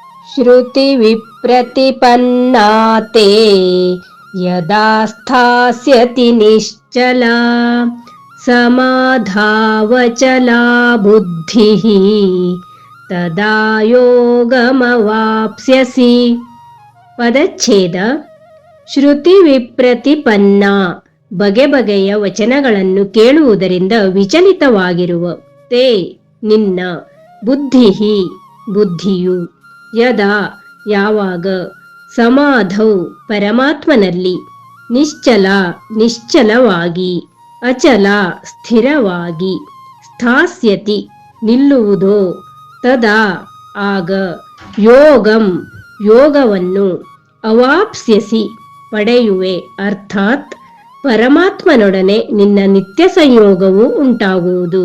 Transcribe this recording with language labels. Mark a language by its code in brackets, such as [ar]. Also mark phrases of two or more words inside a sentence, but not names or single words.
[sa] श्रुतिविप्रतिपन्ना ते यदा स्थास्यति निश्चला समाधावचला बुद्धिः तदा योगमवाप्स्यसि. [kn] ಪದಚ್ಛೇದ. ಶ್ರುತಿ ವಿಪ್ರತಿಪನ್ನ, ಬಗೆ ಬಗೆಯ ವಚನಗಳನ್ನು ಕೇಳುವುದರಿಂದ ವಿಚಲಿತವಾಗಿರುವ, ತೇ ನಿನ್ನ, ಬುದ್ಧಿಹಿ ಬುದ್ಧಿಯು, ಯದಾ ಯಾವಾಗ, ಸಮಾಧೌ ಪರಮಾತ್ಮನಲ್ಲಿ, ನಿಶ್ಚಲ ನಿಶ್ಚಲವಾಗಿ, ಅಚಲ ಸ್ಥಿರವಾಗಿ, ಸ್ಥಾಸ್ಯತಿ ನಿಲ್ಲುವುದೋ, ತದಾ ಆಗ, ಯೋಗಂ ಯೋಗವನ್ನು, ಅವಾಪ್ಸ್ಯಸಿ ಪಡೆಯುವೆ, ಅರ್ಥಾತ್ ಪರಮಾತ್ಮನೊಡನೆ ನಿನ್ನ ನಿತ್ಯ ಸಂಯೋಗವು ಉಂಟಾಗುವುದು.